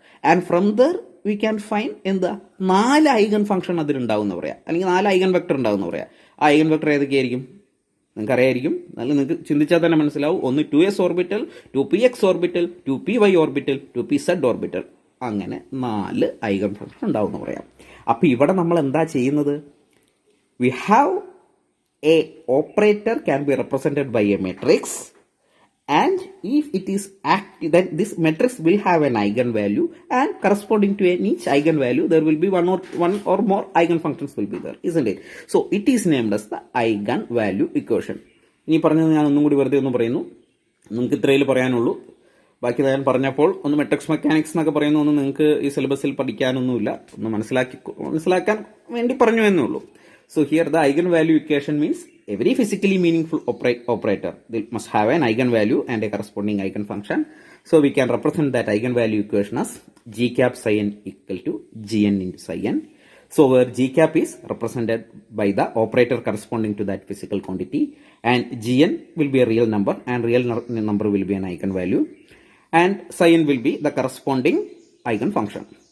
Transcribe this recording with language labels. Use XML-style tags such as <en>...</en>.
<en>and from there we can find</en> <ml>എന്താ? 4 eigen function അതിലുണ്ടാവും എന്ന് പറയാം, അല്ലെങ്കിൽ 4 ഐഗൻ വെക്ടർ ഉണ്ടാവും എന്ന് പറയാം. ആ ഐഗൻ വെക്ടർ ഏതൊക്കെയായിരിക്കും? നിങ്ങൾക്ക് അറിയായിരിക്കും, നല്ല നിങ്ങൾക്ക് ചിന്തിച്ചാൽ തന്നെ മനസ്സിലാവും. ഒന്ന് 2s orbital, 2px orbital, 2py orbital, 2pz orbital, അങ്ങനെ 4 ഐഗൻ ഫംഗ്ഷൻ ഉണ്ടാവും എന്ന് പറയാം. അപ്പോൾ ഇവിടെ നമ്മൾ എന്താ ചെയ്യുന്നത്?</ml> <en>We have a operator can be represented by a matrix, and if it is active, then this matrix will have an eigenvalue, and corresponding to each eigenvalue there will be one or more eigenfunctions will be there, isn't it? So it is named as the eigenvalue equation.</en> <ml>ഇനി പറഞ്ഞത് ഞാൻ ഒന്നും കൂടി വെറുതെ ഒന്ന് പറയുന്നു, നിങ്ങൾക്ക് ഇത്രയിൽ പറയാനുള്ളൂ. ബാക്കി ഞാൻ പറഞ്ഞപ്പോൾ ഒന്ന് മെട്രിക്സ് മെക്കാനിക്സ് എന്നൊക്കെ പറയുന്ന ഒന്നും നിങ്ങൾക്ക് ഈ സിലബസിൽ പഠിക്കാനൊന്നുമില്ല, ഒന്ന് മനസ്സിലാക്കാൻ വേണ്ടി പറഞ്ഞു എന്നേ ഉള്ളൂ.</ml> <en>So here the eigenvalue equation means every physically meaningful operator they must have an eigenvalue and a corresponding eigenfunction. So we can represent that eigenvalue equation as g cap psi n equal to gn into psi n. So where g cap is represented by the operator corresponding to that physical quantity, and gn will be a real number, and real number will be an eigenvalue, and psi n will be the corresponding eigenfunction.</en>